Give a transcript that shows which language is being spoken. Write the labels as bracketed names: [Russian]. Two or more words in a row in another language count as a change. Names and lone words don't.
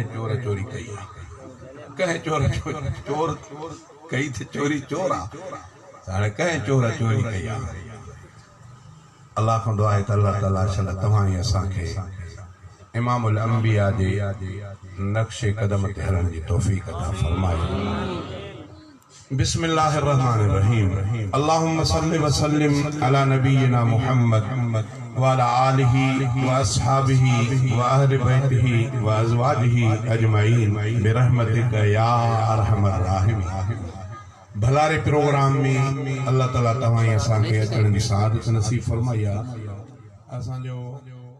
[Sindhi] चोर चोरी कई आहे कंहिं चोर कई त चोरी चोर आहे त हाणे कंहिं चोर चोरी कई आहे अल्लाह खां दुआ आहे त [Arabic] الله تعالى [Sindhi] शल तव्हां ई असांखे [Arabic] إمام الأنبياء [Sindhi] जे नक्शे कदम ते हलण जी तौफ़ीक़ अता फरमाए [Arabic] بسم الله الرحمن الرحيم اللهم صل وسلم على نبينا محمد وعلى آله وأصحابه وأهل بيته وأزواجه أجمعين برحمتك يا أرحم الراحمين [Sindhi] भलारे प्रोग्राम में अल्लाह ताला तव्हां असांखे अचण जी सआदत नसीब फरमाया असांजो